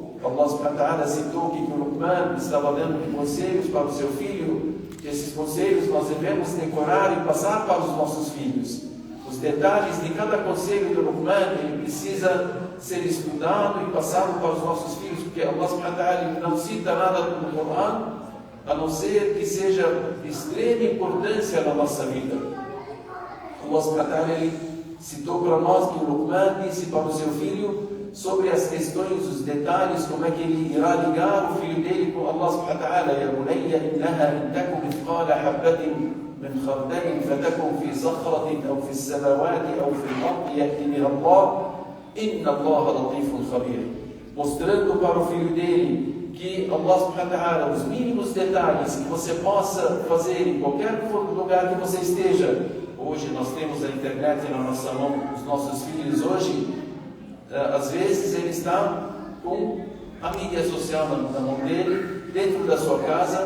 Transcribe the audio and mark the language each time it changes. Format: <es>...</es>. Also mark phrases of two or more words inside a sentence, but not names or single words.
<ar>الله سبحانه وتعالى</ar> <pt>citou que o Luqman estava dando conselhos para o seu filho, que esses conselhos nós devemos decorar e passar para os nossos filhos. Os detalhes de cada conselho do Luqman ele precisa ser estudado e passado para os nossos filhos, porque</pt> <ar>الله سبحانه وتعالى</ar> <pt>não cita nada no Coran a não ser que seja de extrema importância na nossa vida.</pt> <ar>الله سبحانه وتعالى</ar> <pt>ele citou para nós que o Luqman disse para o seu filho sobre as questões, os detalhes, como é que ele irá ligar o filho dele com</pt> <ar>الله سبحانه وتعالى. يا بني إنها إن تك مثقال حبة من خردل فتكن في صخرة أو في السماوات أو في الأرض يأتي بها الله إن الله لطيف خبير.</ar> <pt>Mostrando para o filho dele que</pt> <ar>الله سبحانه وتعالى,</ar> <pt>os mínimos detalhes que você possa fazer em qualquer lugar que você esteja. Hoje nós temos a internet na nossa mão, os nossos filhos hoje, às vezes ele está com a mídia social na mão dele, dentro da sua casa.</pt>